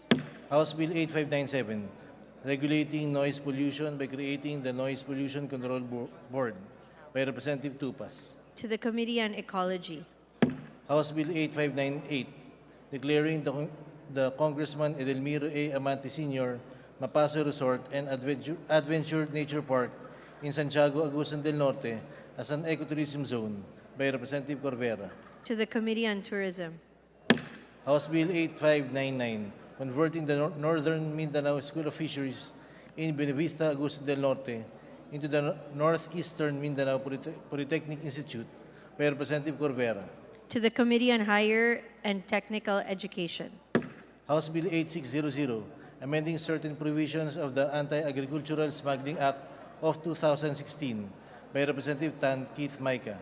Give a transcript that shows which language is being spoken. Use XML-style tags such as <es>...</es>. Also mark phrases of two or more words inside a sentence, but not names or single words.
<en>House Bill 8597 regulating noise pollution by creating the Noise Pollution Control Board by Representative Tupas. To the Committee on Ecology. House Bill 8598 declaring the Congressman Edelmiro A. Amante Sr. Mapaso Resort and Adventure Nature Park in Santiago, Agusan del Norte as an ecotourism zone by Representative Corvera. To the Committee on Tourism. House Bill 8599 converting the Northern Mindanao School of Fisheries in Buenavista, Agusan del Norte into the Northeastern Mindanao Polytechnic Institute by Representative Corvera. To the Committee on Higher and Technical Education. House Bill 8600 amending certain provisions of the Anti-Agricultural Smuggling Act of 2016 by Representative Tan Keith Micah.</en>